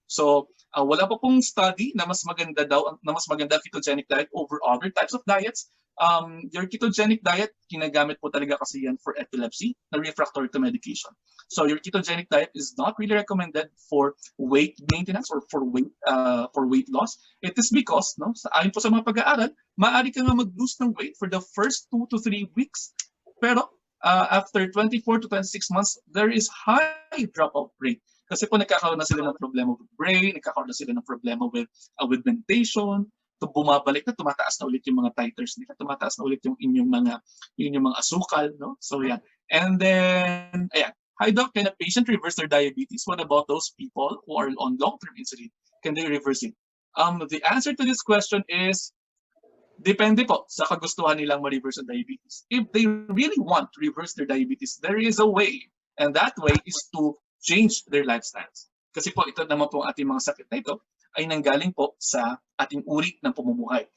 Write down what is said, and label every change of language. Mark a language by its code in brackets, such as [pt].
[tl] So wala pa pong study na mas maganda ketogenic diet [en] over other types of diets. Your ketogenic diet, [tl] ginagamit po talaga kasi yan [en] for epilepsy na refractory to medication. So your ketogenic diet is not really recommended for weight maintenance or for weight loss. It is because, [tl] no, ayon po sa mga pag-aaral, maaari ka nga mag-lose ng weight [en] for the first 2 to 3 weeks. Pero after 24 to 26 months, there is high dropout rate. [tl] Kasi po nagkakaroon na sila ng problema with brain, nagkakaroon na sila ng problema with mentation, bumabalik na, tumataas na ulit yung mga titers nila, tumataas na ulit yung inyong mga asukal, no? So yan. And then, ayan. [en] Hi doc, can a patient reverse their diabetes? What about those people who are on long-term insulin? Can they reverse it? The answer to this question is, [tl] depende po sa kagustuhan nilang ma-reverse ang diabetes. [en] If they really want to reverse their diabetes, there is a way. And that way is to change their lifestyles. [tl] Kasi po ito naman po ang ating mga sakit na ito ay nanggaling po sa ating uri ng pamumuhay.